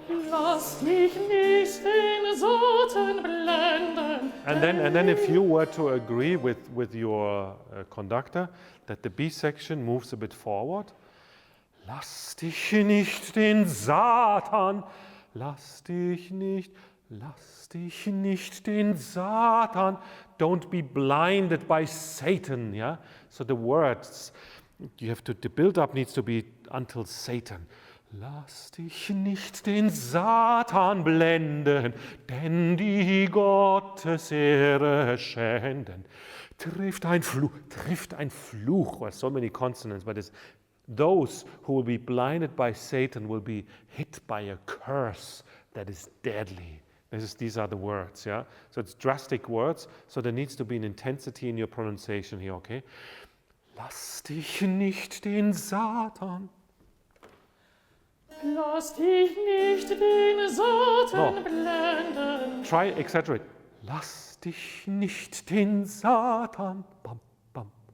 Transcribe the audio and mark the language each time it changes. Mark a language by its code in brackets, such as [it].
[de] Lass dich nicht den Satan blenden. [en] And then if you were to agree with your conductor that the B section moves a bit forward, [de] lass dich nicht den Satan, [en] lass dich nicht den Satan, don't be blinded by Satan, yeah? So the words, you have to, the build-up needs to be until Satan. [de] Lass dich nicht den Satan blenden, denn die Gottesehre schänden. Trifft ein Fluch, [en] well, so many consonants, but it's those who will be blinded by Satan will be hit by a curse that is deadly. These are the words, yeah? So it's drastic words, so there needs to be an intensity in your pronunciation here, okay? [de] Lass dich nicht den Satan. Lass dich nicht den Satan blenden. [en] Try exaggerate. [de] Lass dich nicht den Satan. Bam, bam.